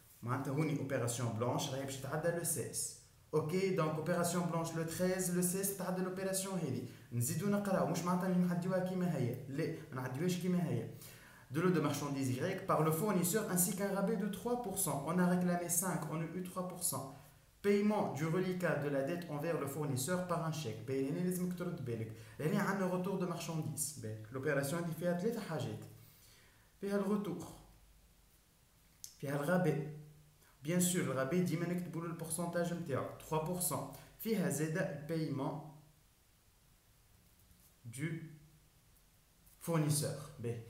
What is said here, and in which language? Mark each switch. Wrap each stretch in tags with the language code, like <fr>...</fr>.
<ar>معناتها هوني اوبيراسيون بلانش راهي باش تتعدى لو 16. اوكي دونك اوبيراسيون بلانش لو 13 لو 16 تتعدى الاوبيراسيون هذه. نزيدو نقراو مش معناتها نعديوها كيما هي، لا ما نعديوهاش كيما هي.</ar> <fr>De lot de marchandises Y par le fournisseur ainsi qu'un rabais de 3%. On a réclamé 5, on a eu 3%. Paiement du reliquat de la dette envers le fournisseur par un chèque.</fr> <ar>هنا لازمك ترد بالك. هنا عندنا</ar> <fr>retour de marchandises.</fr> <ar>L'opération اللي فيها ثلاثة حاجات. فيها الرتور. فيها الرابي.</ar> <fr>Bien sûr</fr> <ar>الرابي ديما نكتبوا له البورسنتاج نتاعو 3%. فيها زاده البايمون</ar> <fr>du fournisseur.</fr>